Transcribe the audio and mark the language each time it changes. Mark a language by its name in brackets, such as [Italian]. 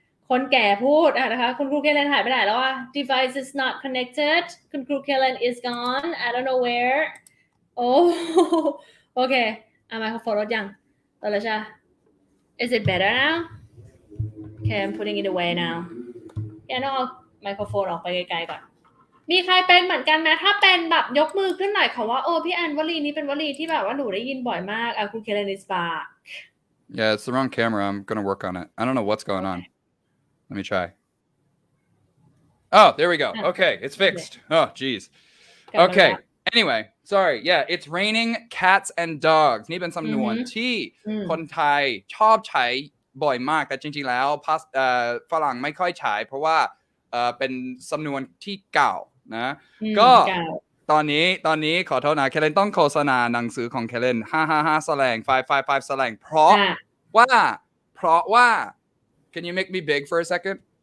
[Thai] คนแก่พูดนะคะคุณครูเคเลนหายไปไหนแล้ว [English] device is not connected [Thai] คุณครูเคเลน [English] is gone I don't know where [Thai] โอ้โอเคไมโครโฟนลดยังลดแล้วใช่ [English] is it better now okay I'm putting it away now [Thai] ต้องเอาไมโครโฟนออกไปไกลๆก่อนมีใครเป็นเหมือนกันไหมถ้าเป็นแบบยกมือขึ้นหน่อยค่ะว่าพี่แอนวลีนี้เป็นวลีที่แบบว่าหนูได้ยินบ่อยมากคุณเคเลน [English] is back Yeah, it's the wrong camera. I'm gonna work on it. I don't know what's going on. Let me try. Oh, there we go. Okay, it's fixed. Oh, geez. Okay. Anyway, sorry. Yeah, it's raining cats and dogs. [Thai] นี่เป็นสำนวนที่คนไทยชอบใช้บ่อยมากแต่จริงๆแล้วฝรั่งไม่ค่อยใช้เพราะว่าเป็นสำนวนที่เก่านะก็ตอนนี้ขอโทษนะเคเลนต้องโฆษณาหนังสือของเคเลน555 slang 555 slang เพราะว่า [English] Can you make me big for a second